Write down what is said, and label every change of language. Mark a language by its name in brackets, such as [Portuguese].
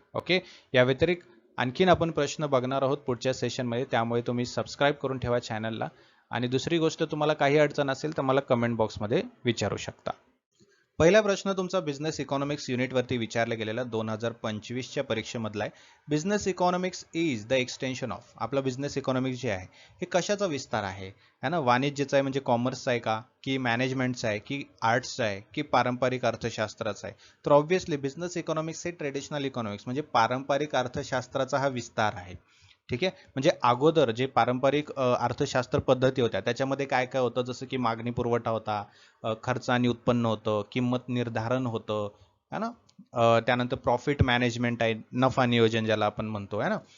[Marathi] Okay, या व्यतिरिक्त आणखीन आपण प्रश्न बघणार आहोत पुढच्या सेशन मध्ये, त्यामुळे तुम्ही सबस्क्राईब करून ठेवा चॅनलला. आणि दुसरी गोष्ट, तुम्हाला काही अडचण असेल तर मला कमेंट बॉक्समध्ये विचारू शकता. पहिला प्रश्न तुमचा बिझनेस इकॉनॉमिक्स युनिटवरती विचारला गेलेला 2025च्या परीक्षेमधला आहे. [English] Business economics is the extension of. [Marathi] आपला बिझनेस इकॉनॉमिक्स जे आहे हे कशाचा विस्तार आहे? है ना, वाणिज्याचा आहे म्हणजे कॉमर्सचा आहे का, की मॅनेजमेंटचा आहे, की आर्ट्सचा आहे, की पारंपरिक अर्थशास्त्राचा आहे? तर ऑब्व्हियसली बिझनेस इकॉनॉमिक्स हे ट्रेडिशनल इकॉनॉमिक्स म्हणजे पारंपरिक अर्थशास्त्राचा हा विस्तार आहे. ठीक आहे, म्हणजे अगोदर जे पारंपरिक अर्थशास्त्र पद्धती होत्या त्याच्यामध्ये काय काय होतं, जसं की मागणी पुरवठा होता, खर्च आणि उत्पन्न होतं, किंमत निर्धारण होतं, है ना, त्यानंतर प्रॉफिट मॅनेजमेंट आहे, नफा नियोजन ज्याला आपण म्हणतो, है ना.